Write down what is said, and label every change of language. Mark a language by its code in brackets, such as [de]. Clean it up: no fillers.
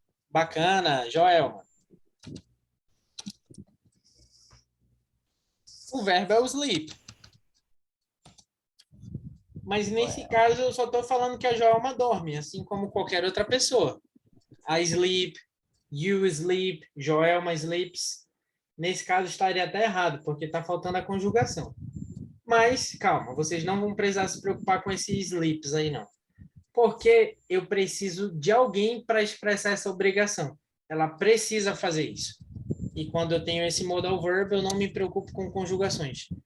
[pt] Bacana, Joelma. O verbo é o sleep. Mas nesse caso eu só estou falando que a Joelma dorme, assim como qualquer outra pessoa. [en] I sleep, you sleep, Joelma sleeps. [pt] Nesse caso estaria até errado, porque está faltando a conjugação. Mas, calma, vocês não vão precisar se preocupar com esses sleeps aí, não. Porque eu preciso de alguém para expressar essa obrigação. Ela precisa fazer isso. E quando eu tenho esse modal verb, eu não me preocupo com conjugações.